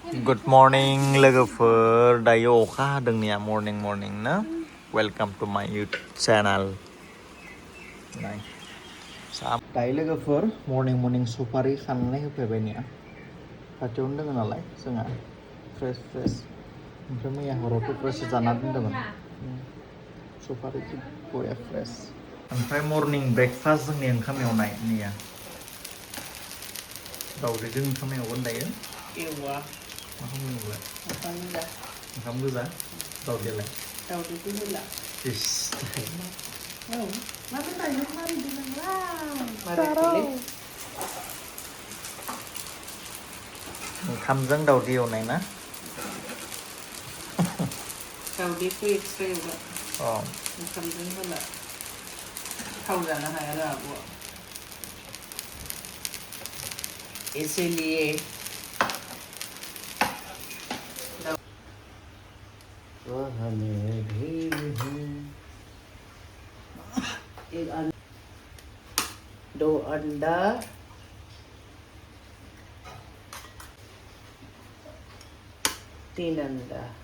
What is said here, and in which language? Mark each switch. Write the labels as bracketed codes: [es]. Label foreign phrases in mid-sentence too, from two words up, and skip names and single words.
[en] Good morning [brx] लोगोफोर दायो अखा हादोंनिया morning ना [en] Welcome to my YouTube channel [brx] दायो लोगोफोर morning सुपारि खानानै होफैबायनिया खाथियावनो दङ नालाय जोंहा fresh ओमफ्राय मैया हरावथ' fresh जाना दोन्दोंमोन सुपारि बया fresh ओमफ्राय [en] morning breakfast [brx] जोंनि ओंखाम एवनाय मैया दाउदैजों ओंखाम एवगोन दायो एवा माखौ बुङोब्ला ओंखाम गोजा दाउदैलाय दाउदैखौ होला इस औ माथो दाइलग मारिदों नोंलाय ओंखामजों दाउदै एवनाय ना दाउदैखौ एक्सट्रा एवबाय ओंखामजों होला थाव जानो हाया आरो आब'आ इसीलिए [hi] दो अंडा तीन अंडा